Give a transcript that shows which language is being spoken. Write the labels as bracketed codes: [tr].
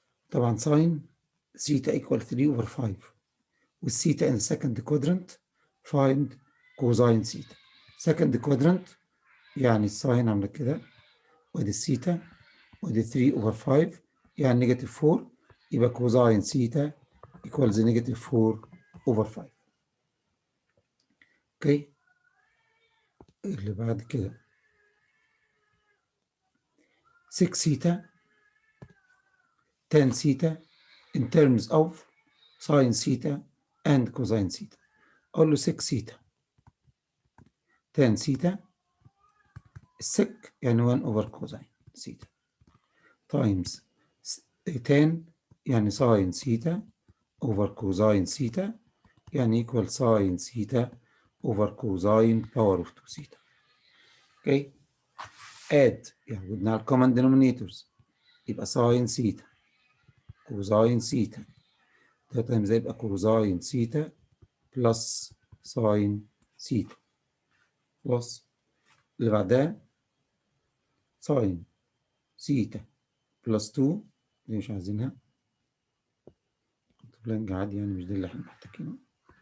[en] طبعا sine theta equal 3 over 5 والثيتا in the second quadrant find cosine theta. [ar] second quadrant يعني الساين عامله كده وادي الثيتا وادي 3 over 5 يعني نيجاتيف 4 يبقى كوزاين ثيتا equals نيجاتيف 4 over 5. [en] Okay. [ar] اللي بعد كده [en] 6 theta tan theta in terms of sin theta and cosine theta. [ar] اقول له [en] 6 theta tan theta السك يعني 1 over cosine theta times tan يعني sin theta over cosine theta يعني equal sin theta over cosine power of 2 theta. Okay. [ar] add يعني بدنا الكومن denominators يبقى sin ثيتا cosine ثيتا ده تايمز ده يبقى cosine ثيتا بلس sin ثيتا بلس اللي بعدها sin ثيتا بلس 2 دي مش عايزينها بلانج عادي يعني مش دي اللي احنا محتاجينها.